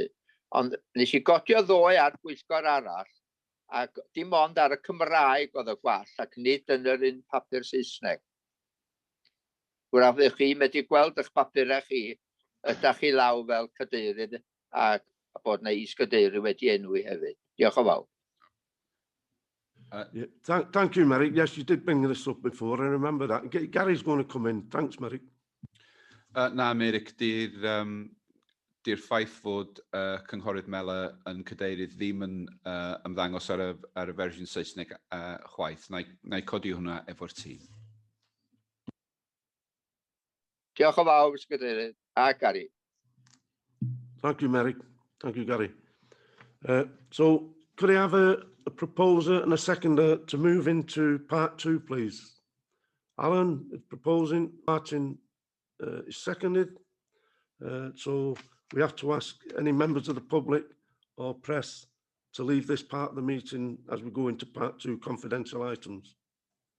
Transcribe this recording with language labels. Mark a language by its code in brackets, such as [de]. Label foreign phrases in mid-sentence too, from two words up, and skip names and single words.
[cy] Ond nes i godio ddoe ar bwyllgor arall, ac dim ond ar y Cymraeg oedd y gwall, ac nid yn yr un papur Saesneg. Wrach chi wedi gweld eich papurau chi, ydych chi law fel cadeirydd, a bod na is-gadeirydd wedi enwi hefyd. Diolch yn fawr. [en] Thank you, Mary. Yes, you did bring this up before. I remember that. Gary's going to come in. Thanks, Mary. [cy] Na, Meric, di'r ffaith fod cynghorydd Mela yn cadeirydd ddim yn ymddangos ar y fersiwn Saesneg chwaith. Na i codi hwnna efo'r tîm. Diolch yn fawr, Mr Cadeirydd, a Gary. [en] Thank you, Mary. Thank you, Gary. So, could I have a proposer and a seconder to move into part 2, please? Alan is proposing, Martin is seconded. So we have to ask any members of the public or press to leave this part of the meeting as we go into part 2, confidential items.